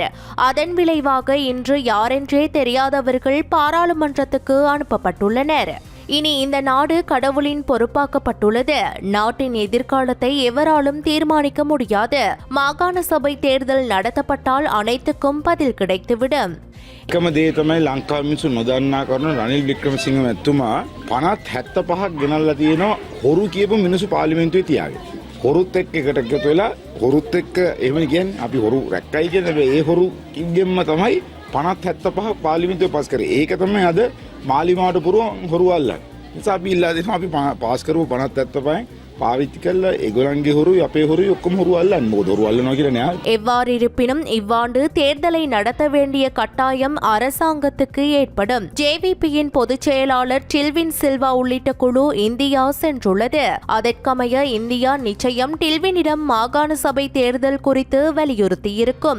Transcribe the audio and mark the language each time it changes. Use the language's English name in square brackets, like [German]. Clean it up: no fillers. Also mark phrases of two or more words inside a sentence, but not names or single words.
[Tamil] அதன் விளைவாக இன்று யாரென்றே தெரியாதவர்கள் பாராளுமன்றத்துக்கு அனுப்பப்பட்டுள்ளனர். இனி இந்த நாடு கடவுளின் பொறுப்பாக்கப்பட்டுள்ளது. நாட்டின் எதிர்காலத்தை எவராலும் தீர்மானிக்க முடியாது. மாகாண சபை தேர்தல் நடத்தப்பட்டால் அனைத்துக்கும் பதில் கிடைத்துவிடும். [Sinhala] එකම දේ තමයි ලංකාව මිනිස්සු නොදන්නා කරන රනිල් වික්‍රමසිංහ මැතිතුමා 50-75ක් ගෙනල්ලා තියෙනවා හොරු කියපු මිනිස්සු පාර්ලිමේන්තුවේ තියාගෙන. හොරුත් එක්ක එකට එකතු වෙලා හොරුත් එක්ක එහෙම කියන්නේ අපි හොරු රැක්කයි කියන්නේ ඒ හොරු කිව්ගෙම්ම තමයි 50-75 පාර්ලිමේන්තුවේ පාස් කරේ. ඒක තමයි අද මාලිමාවට පුරුවන් හොරු අල්ලන්නේ. නිසා අපි ඉල්ලා දෙනවා අපි පාස් කරපු 50-75 පාවිච්චි කළා ඒගොල්ලන්ගේ හොරුයි අපේ හොරුයි ඔක්කොම හොරු අල්ලන්නේ. මොකද හොරු අල්ලනවා කියලා නෑ. [Tamil] எவ்வாறு இருப்பினும் இவ்வாண்டு தேர்தலை நடத்த வேண்டிய கட்டாயம் அரசாங்கத்துக்கு ஏற்படும். ஜேவிபியின் பொதுச் செயலாளர் டில்வின் சில்வா உள்ளிட்ட குழு இந்தியா சென்றுள்ளது. அதற்கமைய இந்தியா நிச்சயம் டில்வினிடம் மாகாண சபை தேர்தல் குறித்து வலியுறுத்தியிருக்கும்.